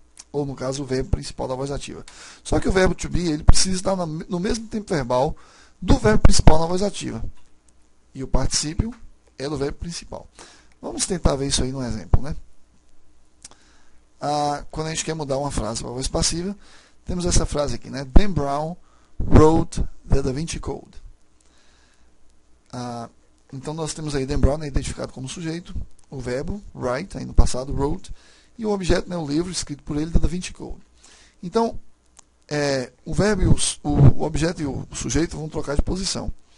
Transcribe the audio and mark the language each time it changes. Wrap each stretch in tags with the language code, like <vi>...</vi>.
<pt>Ou, no caso, o verbo principal da voz ativa. Só que o verbo to be, ele precisa estar no mesmo tempo verbal do verbo principal na voz ativa. E o particípio é do verbo principal. Vamos tentar ver isso aí num exemplo, né? Quando a gente quer mudar uma frase para a voz passiva, temos essa frase aqui, né?</pt> <en>Dan Brown wrote the Da Vinci Code.</en> <pt>Então nós temos aí Dan Brown, né, identificado como sujeito, o verbo write, aí no passado wrote, e o objeto, né, o livro escrito por ele, da Da Vinci Code. Então, o verbo e o objeto e o sujeito vão trocar de posição.</pt>